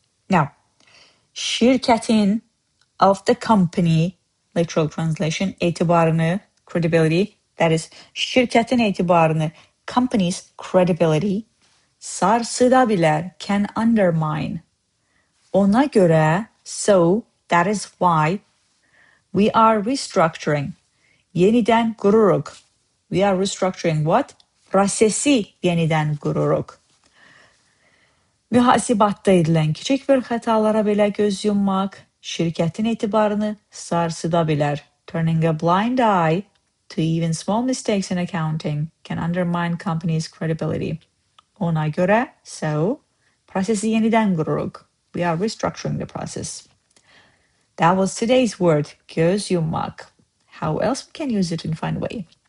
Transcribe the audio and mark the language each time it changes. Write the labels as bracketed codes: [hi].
[en] Now, şirkətin, of the company, literal translation, etibarını, credibility, that is, [az] şirkətin etibarını, [en] company's credibility, [az] sarsıda bilər, [en] can undermine. [az] Ona görə, [en] so, that is why, we are restructuring. [az] Yenidən qururuq. [en] We are restructuring what? [az] Prosesi yenidən qururuq. Mühasibatda edilən kiçik bir xətalara belə göz yummaq, şirkətin etibarını sarsıda bilər. [en] Turning a blind eye to even small mistakes in accounting can undermine company's credibility. [az] Ona görə, [en] so, [az] Prosesi yeniden kururuq. [en] We are restructuring the process. That was today's word, göz yummak. How else we can use it in a fun way?